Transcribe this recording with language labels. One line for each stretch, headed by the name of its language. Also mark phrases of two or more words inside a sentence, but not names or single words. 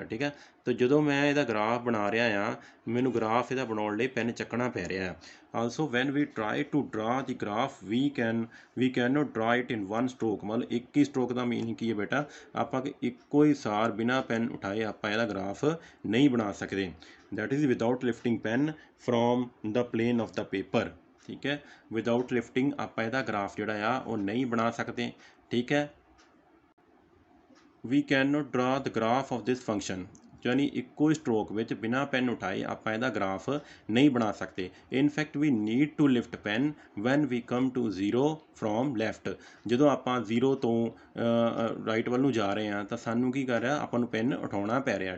Punjabi: ਠੀਕ ਹੈ, ਤਾਂ ਜਦੋਂ ਮੈਂ ਇਹਦਾ ਗ੍ਰਾਫ ਬਣਾ ਰਿਹਾ ਹਾਂ, ਮੈਨੂੰ ਗ੍ਰਾਫ ਇਹਦਾ ਬਣਾਉਣ ਲਈ ਪੈਨ ਚੱਕਣਾ ਪੈ ਰਿਹਾ।
English: Also when we try to draw the graph we cannot draw it in 1 stroke.
Punjabi: ਮਤਲਬ ਇੱਕ ਹੀ ਸਟ੍ਰੋਕ ਦਾ ਮੀਨਿੰਗ ਕੀ ਹੈ ਬੇਟਾ, ਆਪਾਂ ਕਿ ਇੱਕੋ ਹੀ ਸਾਰ ਬਿਨਾਂ ਪੈਨ ਉਠਾਏ ਆਪਾਂ ਇਹਦਾ ਗ੍ਰਾਫ ਨਹੀਂ ਬਣਾ ਸਕਦੇ।
English: that is without lifting pen from the plane of the paper।
Punjabi: ਠੀਕ ਹੈ,
English: without lifting
Punjabi: ਆਪਾਂ ਇਹਦਾ ਗ੍ਰਾਫ ਜਿਹੜਾ ਆ ਉਹ ਨਹੀਂ ਬਣਾ ਸਕਦੇ। ਠੀਕ ਹੈ,
English: we cannot draw the graph of this function,
Punjabi: ਯਾਨੀ ਇੱਕੋ ਹੀ ਸਟ੍ਰੋਕ ਵਿੱਚ ਬਿਨਾਂ ਪੈਨ ਉਠਾਏ ਆਪਾਂ ਇਹਦਾ ਗ੍ਰਾਫ ਨਹੀਂ ਬਣਾ ਸਕਦੇ।
English: In fact we need to lift pen when we come to 0 from left.
Punjabi: ਜਦੋਂ ਆਪਾਂ 0 ਤੋਂ ਰਾਈਟ ਵੱਲ ਨੂੰ ਜਾ ਰਹੇ ਹਾਂ ਤਾਂ ਸਾਨੂੰ ਕੀ ਕਰ ਰਿਹਾ, ਆਪਾਂ ਨੂੰ ਪੈਨ ਉਠਾਉਣਾ ਪੈ ਰਿਹਾ।